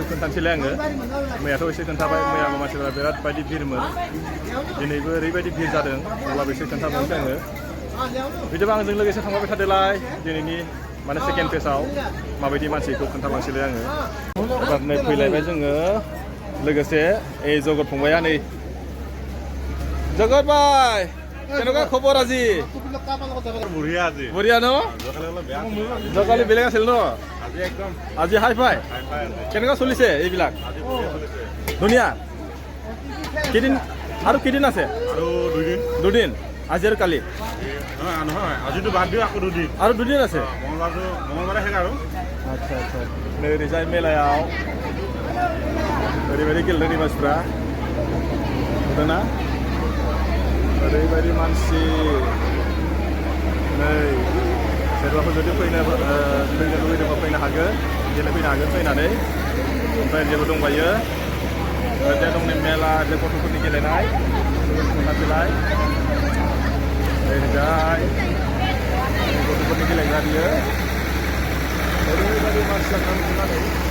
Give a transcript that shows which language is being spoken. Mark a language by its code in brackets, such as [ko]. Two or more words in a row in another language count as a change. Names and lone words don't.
[brx] खोन्थानोसैलाय आङो मैयाथ' एसे खोन्थाबाय मैयाबो मानसिफोरा बिराद बायदि भिरमोन दिनैबो ओरैबायदि भिर जादों अब्लाबो एसे खोन्थाबावनोसै आङो बिदिबा आंजों लोगोसे थांबाय थादोलाय दिनैनि माने सेकेन्ड फेजआव माबायदि मानसिखौ खोन्थालांसैलाय आङो एबार नै फैलायबाय जोङो लोगोसे এই जगत फंबाया नै जगत भाई [as] কেনেকুৱা খবৰ আজি বঢ়িয়া আজি বঢ়িয়া ন জকালি বেলেগ আছিল ন আজি একদম আজি [en] hi fi [as] কেনেকুৱা চলিছে এইবিলাক ধুনীয়া কেইদিন আৰু কেইদিন আছে আৰু দুদিন আজি আৰু কালি নহয় আজিতো বাদ দিও আকৌ দুদিন আৰু দুদিন আছে মঙলবাৰে শেষ আৰু [brx] आच्छा आच्छा नै ओरैजाय मेलायाव ओरैबायदि गेलेदों मानसिफ्रा नुदोंना ओरैबायदि मानसि नै सोरबाफोर जुदि फैनो लुबैदोंबा फैनो हागोन गेलेफैनो हागोन फैनानै ओमफ्राय जेबो दंबायो ओरैजाय दं नै मेला ओरैजाय गथ'फोरनि गेलेनाय खोन्थासैलाय ओरैजाय गथ'फोरनि गेलेग्रा बियो ओरैबायदि मानसि जानानै नुनानै